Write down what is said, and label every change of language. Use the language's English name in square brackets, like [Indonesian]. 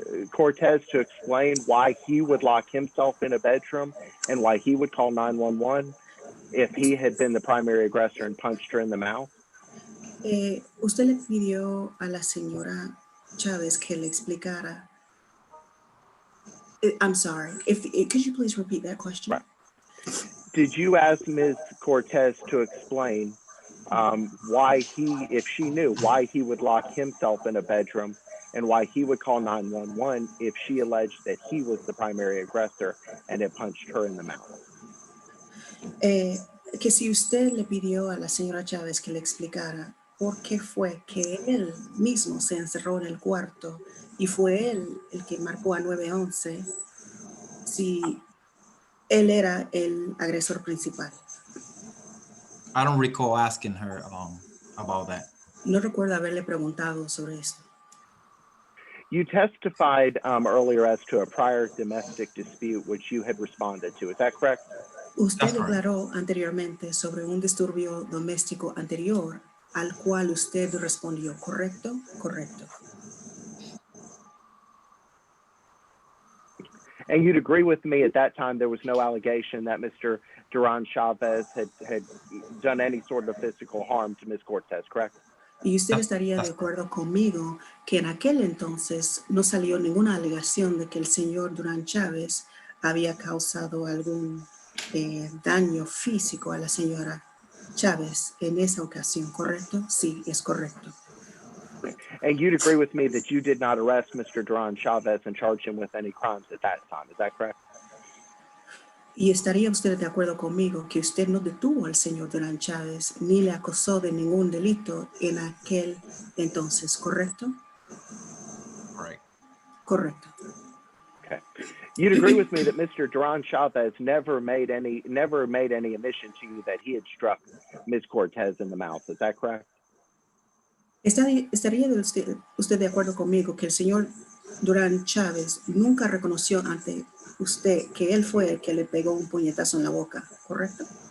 [English] Cortez to explain why he would lock himself in a bedroom and why he would call 911 if he had been the primary aggressor and punched her in the mouth? [Spanish] Usted le pidió a la señora Chávez que le explicara. [English] I'm sorry. Could you please repeat that question? Right. Did you ask Ms. Cortez to explain why if she knew why he would lock himself in a bedroom and why he would call 911 if she alleged that he was the primary aggressor and had punched her in the mouth? [Spanish] Que si usted le pidió a la señora Chávez que le explicara por qué fue que él mismo se encerró en el cuarto y fue él el que marcó a 911 si él era el agresor principal. [English] I don't recall asking her about that. [Spanish] No recuerdo haberle preguntado sobre esto. [English] You testified earlier as to a prior domestic dispute which you had responded to. Is that correct? [Spanish] Usted declaró anteriormente sobre un disturbio doméstico anterior al cual usted respondió, ¿correcto? Correcto. [English] And you'd agree with me at that time there was no allegation that Mr. Duran Chavez had done any sort of physical harm to Ms. Cortez, correct? [Spanish] Y usted estaría de acuerdo conmigo que en aquel entonces no salió ninguna alegación de que el señor Durán Chávez había causado algún daño físico a la señora Chávez en esa ocasión, ¿correcto? Sí, es correcto. [English] And you'd agree with me that you did not arrest Mr. Duran Chavez and charge him with any crimes at that time. Is that correct? [Spanish] Y estaría usted de acuerdo conmigo que usted no detuvo al señor Durán Chávez ni le acusó de ningún delito en aquel entonces, ¿correcto? [English] Correct. [Spanish] Correcto. [English] Okay. You'd agree with me that Mr. Duran Chavez never made any admission to you that he had struck Ms. Cortez in the mouth. Is that correct? [Spanish] ¿Estaría usted de acuerdo conmigo que el señor Durán Chávez nunca reconoció ante usted que él fue el que le pegó un puñetazo en la boca, correcto?